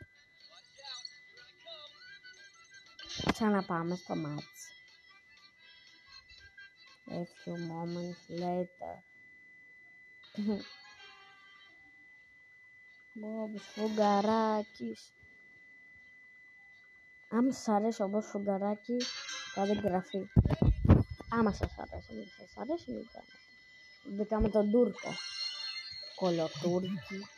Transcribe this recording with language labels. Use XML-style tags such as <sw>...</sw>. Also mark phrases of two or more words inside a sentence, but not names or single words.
<el>Ξαναπάμε στο μάτς.</el> <en>A few moments later.</en> <el>Μπόμπος Φουγγαράκης. Άμα σας αρέσει ο Μπόμπος Φουγγαράκης, κάντε εγγραφή. Άμα σας αρέσει, μην σας αρέσει, μην κάνετε. Μπήκαμε τον Τούρκο. Κολοτούρκι.</el>